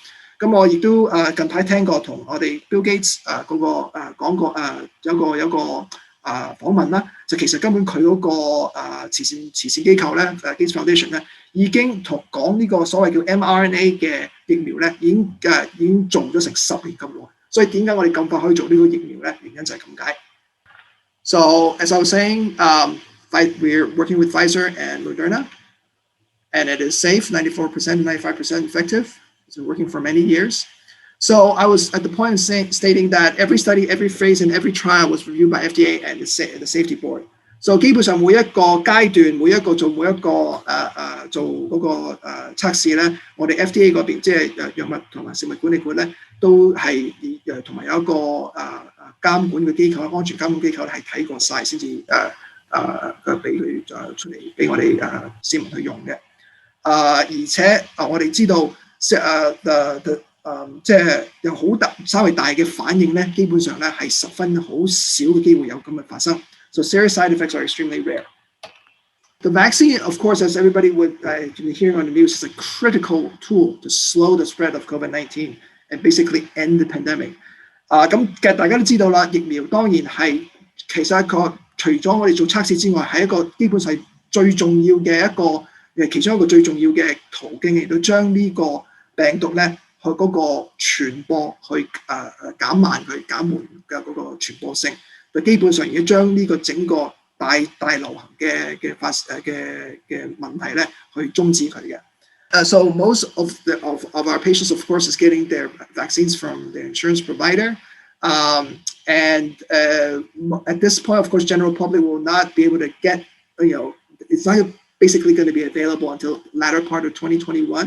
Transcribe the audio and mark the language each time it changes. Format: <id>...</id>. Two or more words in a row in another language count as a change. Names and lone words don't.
<yue>咁我亦都近排聽過同我哋 Bill Gates 嗰個講過有個訪問啦，就其實根本佢嗰個慈善機構咧 Gates Foundation 咧已經講呢個所謂叫 mRNA 嘅疫苗咧已經做咗成10年咁耐，所以點解我哋咁快可以做呢個疫苗咧？原因就係咁解。</yue> <en>So as I was saying, we're working with Pfizer and Moderna, and it is safe, 94%, 95% effective. It's been working for many years. So I was at the point of stating that every study, every phase, and every trial was reviewed by FDA and the Safety Board.</en> <yue>So 基本上每一個階段，每一個做嗰個測試咧，我哋 FDA 嗰邊即係藥物同埋食物管理局咧，都係同埋有一個監管嘅機構、安全監管機構係睇過晒先至俾佢出嚟俾我哋市民去用嘅。而且我哋知道即係有稍微大嘅反應咧，基本上咧係十分好少嘅機會有咁嘅發生。</yue> <en>So serious side effects are extremely rare. The vaccine, of course, as everybody would be hearing on the news, is a critical tool to slow the spread of COVID-19 and basically end the pandemic.</en> <yue>咁其實大家都知道啦，疫苗當然係其實一個除咗我哋做測試之外，係一個基本上最重要嘅其中一個最重要嘅途徑，嚟到將呢個病毒咧去嗰個傳播去減慢佢減緩嘅嗰個傳播性。佢基本上已經將呢個整個大流行嘅問題咧去終止佢嘅。</yue> <en>So most of our patients, of course, is getting their vaccines from their insurance provider. And at this point, of course, general public will not be able to get, it's not basically going to be available until latter part of 2021.</en>